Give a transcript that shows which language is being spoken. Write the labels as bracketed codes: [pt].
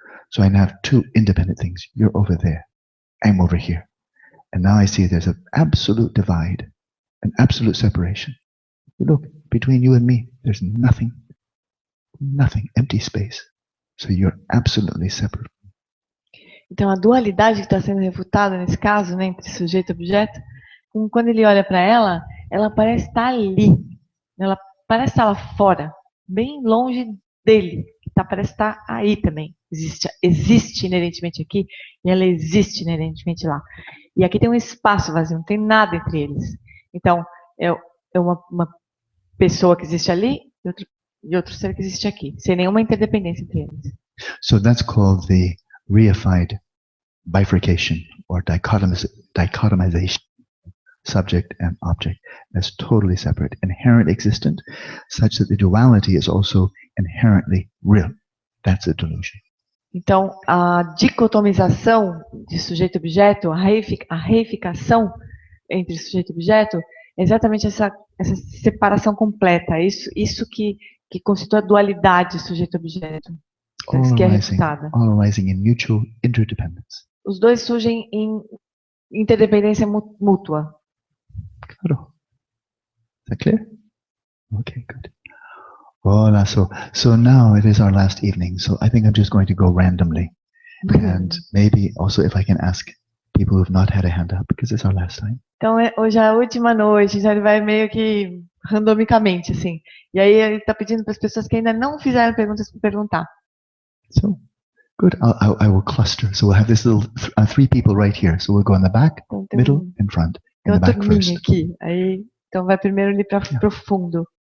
[en] So I have two independent things. You're over there. I'm over here. And now I see there's an absolute divide, an absolute separation. Look, between you and me, there's nothing, empty space. So you're absolutely separate. [pt] Então, a dualidade que está sendo refutada nesse caso, né, entre sujeito e objeto, quando ele olha para ela, ela parece estar ali. Ela parece estar lá fora, bem longe dele. Parece estar aí também. Existe inerentemente aqui e ela existe inerentemente lá. E aqui tem um espaço vazio, não tem nada entre eles. Então, é uma pessoa que existe ali e outro ser que existe aqui, sem nenhuma interdependência entre eles. [en] So that's called the reified bifurcation or dichotomization, subject and object. That's totally separate, inherent existent, such that the duality is also inherently real. That's a delusion. [pt] Então, a dicotomização de sujeito e objeto, a reificação entre sujeito e objeto, é exatamente essa separação completa. Isso que constitui a dualidade sujeito-objeto. Isso que é refutada. [en] All arising in mutual interdependence. [pt] Os dois surgem em interdependência mútua. Claro. [en] Is that clear? Okay, good. Voila, so now it is our last evening, so I think I'm just going to go randomly. And maybe also if I can ask people who've not had a hand up, because it's our last time. [pt] Então, hoje é a última noite, então ele vai meio que randomicamente, assim. E aí ele está pedindo para as pessoas que ainda não fizeram perguntas para perguntar. [en] So, good. I will cluster. So we'll have this little 3 people right here. So we'll go in the back, [pt] Então, tem [en] middle, and front. In [pt] uma [en] the back [pt] turminha [en] first. [pt] aqui. Aí, então vai primeiro ali para [en] Yeah. [pt] profundo.